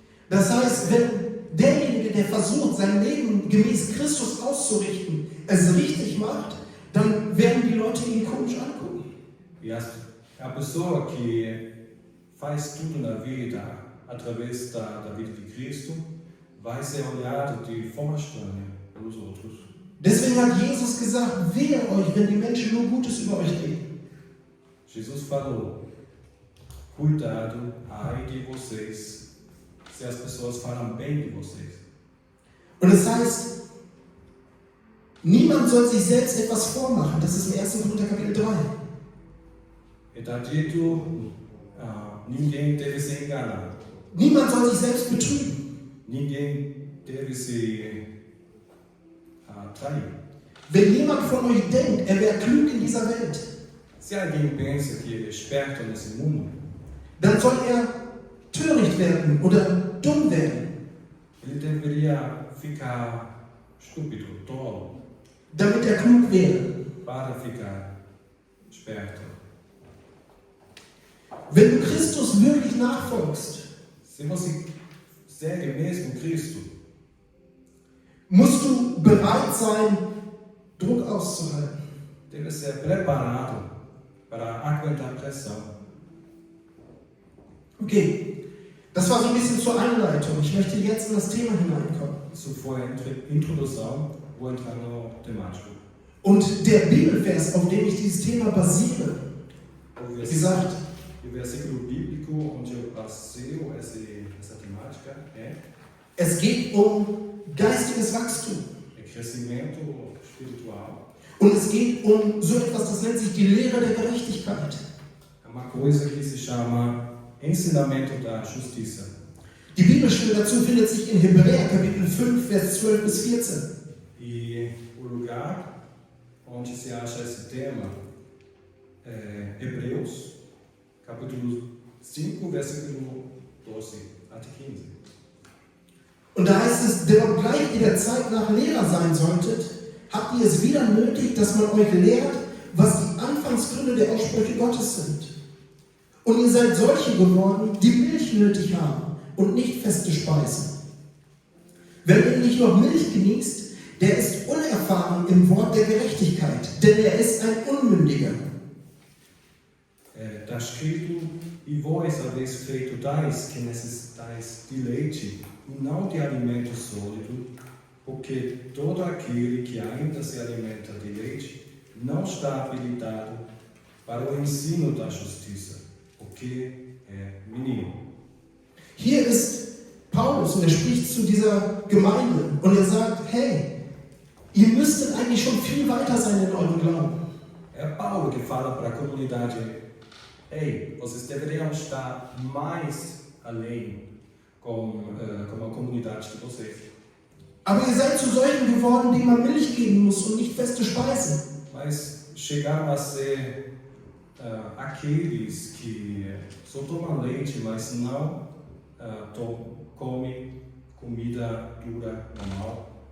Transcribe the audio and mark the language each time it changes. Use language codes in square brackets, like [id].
[de] Das heißt, wenn derjenige, der versucht, sein Leben gemäß Christus auszurichten, es richtig macht, dann werden die Leute ihn komisch angucken. [pt] E a pessoa que faz tudo na vida através da vida de Cristo vai ser olhada de forma estranha pelos outros. [de] Deswegen hat Jesus gesagt, wehe euch, wenn die Menschen nur Gutes über euch reden. [pt] Jesus falou, cuidado, ai de vocês, se as pessoas falam bem de vocês. [de] Und es heißt, niemand soll sich selbst etwas vormachen. Das ist im 1. Korinther Kapitel 3. [pt] Está dito, ninguém deve se enganar, [de] Niemand soll sich selbst betrügen. [pt] ninguém deve se trair. [de] Wenn jemand von euch denkt, er wäre klug in dieser Welt, [pt] Se alguém pensa que ele é esperto nesse mundo, [de] dann soll er töricht werden oder dumm werden, [pt] ele deveria ficar estúpido, tolo, [de] damit er klug wäre. [pt] para ficar esperto. [de] Wenn du Christus wirklich nachfolgst, [pt] Se você segue mesmo Cristo, [de] musst du bereit sein, Druck auszuhalten. [pt] Deve ser preparado para aguentar pressão. [de] Okay, das war so ein bisschen zur Einleitung. Ich möchte jetzt in das Thema hineinkommen. [pt] Isso foi a introdução, vou entrar no temático. [de] Und der Bibelvers, auf dem ich dieses Thema basiere, [pt] O [de] wie gesagt, [pt] versículo bíblico onde eu baseio essa temática é [de] es geht um geistiges Wachstum. [pt] crescimento espiritual. [de] Und es geht um so etwas, das nennt sich die Lehre der Gerechtigkeit. [pt] É uma coisa que se chama ensinamento da justiça. [de] Die Bibelstelle dazu findet sich in Hebräer Kapitel 5, Vers 12 bis 14. [pt] E o lugar onde se acha esse tema é Hebreus, capítulo 5, versículo 12 até 15. [de] Und da heißt es, denn obgleich ihr der Zeit nach Lehrer sein solltet, habt ihr es wieder nötig, dass man euch lehrt, was die Anfangsgründe der Aussprüche Gottes sind. Und ihr seid solche geworden, die Milch nötig haben und nicht feste Speisen. Wer nämlich noch Milch genießt, der ist unerfahren im Wort der Gerechtigkeit, denn er ist ein Unmündiger. [pt] Está escrito, e vós haveis feito tais que necessitais de leite, e não de alimento sólido, porque todo aquele que ainda se alimenta de leite não está habilitado para o ensino da justiça, porque é menino. [de] Hier ist Paulus und er spricht zu dieser Gemeinde und er sagt, hey, ihr müsstet eigentlich schon viel weiter sein in eurem Glauben. [pt] É Paulo que fala para a comunidade: ei, vocês deveriam estar mais além com a comunidade de vocês. [de] Aber ihr seid zu solchen geworden, denen man Milch geben muss und nicht feste Speisen. [pt] Mas chegaram a ser aqueles que só tomam leite, mas não comem comida dura, normal.